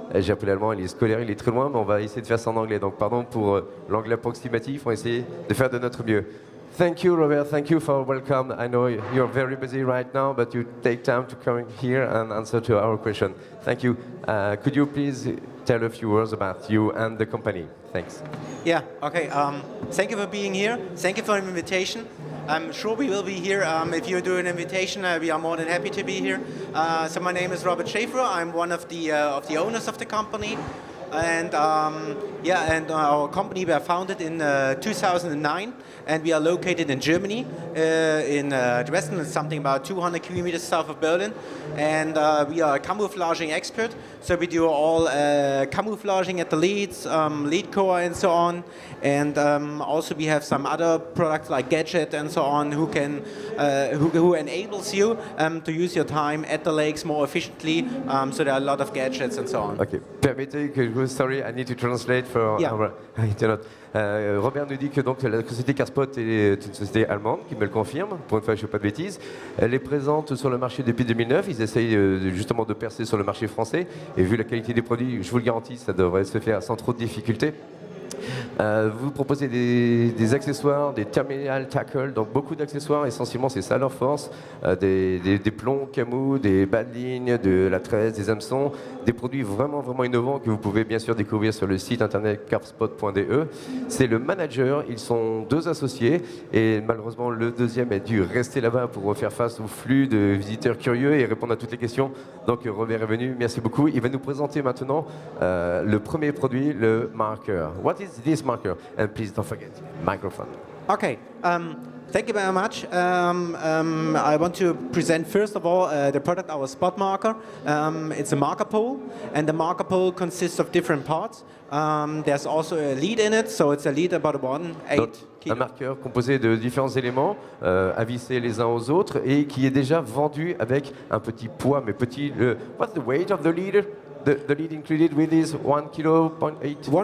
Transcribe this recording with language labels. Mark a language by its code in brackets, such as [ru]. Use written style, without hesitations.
[fr] J'ai appris l'allemand, il est scolaire, il est très loin, mais on va essayer de faire ça en anglais. Donc pardon pour l'anglais approximatif, on va essayer de faire de notre mieux. [en] Thank you, Robert. Thank you for welcome. I know you're very busy right now, but you take time to come here and answer to our question. Thank you. Could you please tell a few words about you and the company? Thanks. Yeah, okay. Thank you for being here. Thank you for the invitation. I'm sure we will be here. If you do an invitation, we are more than happy to be here. So my name is Robert Schaefer. I'm one of the owners of the company. And our company was founded in 2009, and we are located in Germany, in Dresden. It's something about 200 kilometers south of Berlin, and we are a camouflaging expert. So we do all camouflaging at the leads, lead core, and so on. And also we have some other products like Gadget and so on, who enables you to use your time at the lakes more efficiently. So there are a lot of gadgets and so on. Okay. [fr] Permettez que [en] sorry, I need to translate for our internet. [fr] Robert nous dit que donc, la société Carpspot est une société allemande, qui me le confirme, pour une fois je ne fais pas de bêtises. Elle est présente sur le marché depuis 2009, ils essayent justement de percer sur le marché français, et vu la qualité des produits, je vous le garantis, ça devrait se faire sans trop de difficultés. Vous proposez des accessoires, des terminal tackle, donc beaucoup d'accessoires, essentiellement c'est ça leur force, des plombs camou, des bas de ligne, de la tresse, des hameçons, des produits vraiment innovants que vous pouvez bien sûr découvrir sur le site internet carpspot.de. C'est le manager, ils sont deux associés et malheureusement le deuxième a dû rester là-bas pour faire face au flux de visiteurs curieux et répondre à toutes les questions. Donc Robert est venu, merci beaucoup. Il va nous présenter maintenant le premier produit, le marker. [en] What is this marker? And please don't forget, microphone. Okay. Thank you very much. I want to present first of all the product, our spot marker. It's a marker pole, and the marker pole consists of different parts. There's also a lead in it, so it's a lead about 1.8 kg. [fr] Un marqueur composé de différents éléments, avissés les uns aux autres, et qui est déjà vendu avec un petit poids, mais petit. [en] What's the weight of the leader? The lead included with is 1.8 kg.